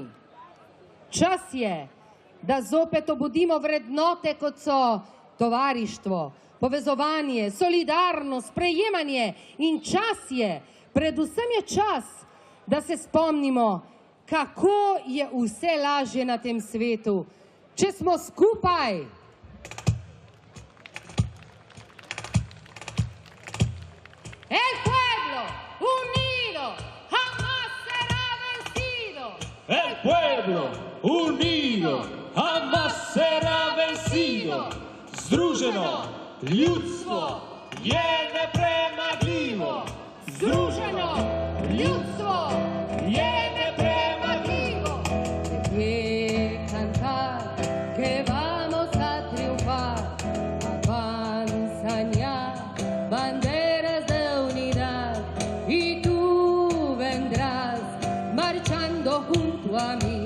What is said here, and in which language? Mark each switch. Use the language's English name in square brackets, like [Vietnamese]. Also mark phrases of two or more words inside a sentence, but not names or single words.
[Slovenian] Čas je, da zopet obudimo vrednote, kot so tovarištvo, povezovanje, solidarnost, sprejemanje. In čas je, predvsem je čas, da se spomnimo, kako je vse lažje na tem svetu, če smo skupaj. [Spanish] El pueblo unido jamás será vencido. El pueblo unido jamás será vencido. [Slovenian] Združeno ljudstvo je nepremagljivo. Združeno ljudstvo je nepremagljivo. [Spanish] Que cantar, que vamos a triunfar. Avanzan ya banderas de unidad y tú vendrás marchando junto a mí.